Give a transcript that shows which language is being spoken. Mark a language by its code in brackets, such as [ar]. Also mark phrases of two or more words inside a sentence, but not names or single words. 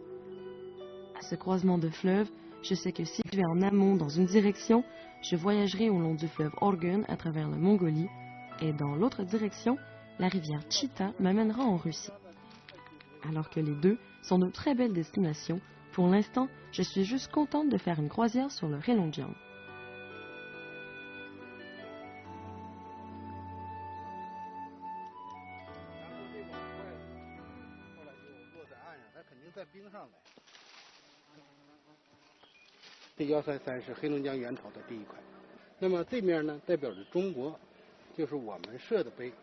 [fr] À ce croisement de fleuves, je sais que si je vais en amont dans une direction, je voyagerai au long du fleuve Orgun à travers la Mongolie, et dans l'autre direction, la rivière Chita m'amènera en Russie. Alors que les deux sont de très belles destinations, pour l'instant, je suis juste contente de faire une croisière sur le Heilongjiang. [zh] 这133是黑龙江源头的第一块，那么这面呢代表着中国，就是我们设的碑。